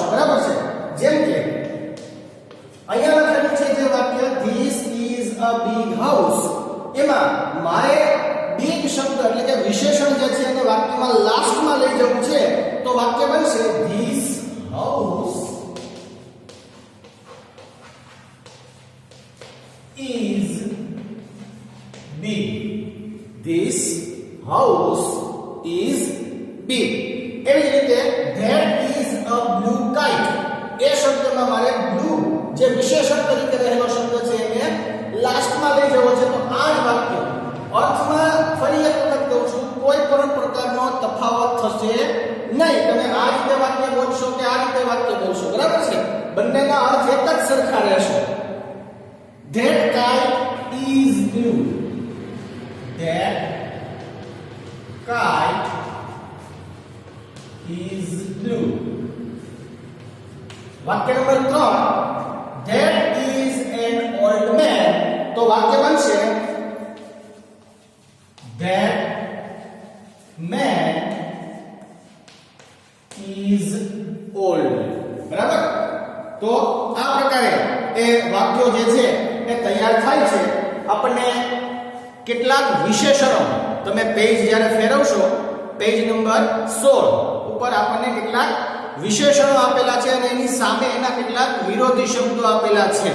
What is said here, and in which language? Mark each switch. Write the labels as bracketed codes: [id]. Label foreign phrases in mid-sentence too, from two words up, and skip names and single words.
[gu] બરાબર છે, જેમ કે અહીંયા લખેલું છે જે વાક્ય [en] this is a big house, [gu] એમાં મારે બિગ શબ્દ એટલે કે વિશેષણ જે છે એને વાક્યમાં લાસ્ટમાં લઈ જવું છે, તો વાક્ય બનશે [en] this house is big. This house is big. [gu] એવી જ રીતે [en] that is a blue kite, [gu] એ શબ્દમાં મારે બ્લુ જે વિશેષણ તરીકે રહેલો શબ્દ છે એને લાસ્ટમાં લઈ જવો છે. તો આ જ વાક્ય અર્થમાં ફરી એક વખત કહું છું, કોઈ પણ પ્રકારનો તફાવત થશે નહીં. તમે આ રીતે વાક્ય બોલશો કે આ રીતે વાક્ય બોલશો, બરાબર છે, બંનેના અર્થ એક જ સરખા રહેશે. [en] That kite is blue. That kite is blue. [gu] વાક્ય નંબર 3, [en] that is an old man. [gu] તો વાક્ય બનશે [en] that man is old. [gu] બરાબર? તો આ પ્રકારે એ વાક્યો જે છે એ તૈયાર થાય છે. આપણને કેટલાક વિશેષણો, તમે પેજ જ્યારે ફેરવશો, પેજ નંબર 16 ઉપર આપણને કેટલાક વિશેષણો આપેલા છે અને એની સામે એના કેટલાક વિરોધી શબ્દો આપેલા છે.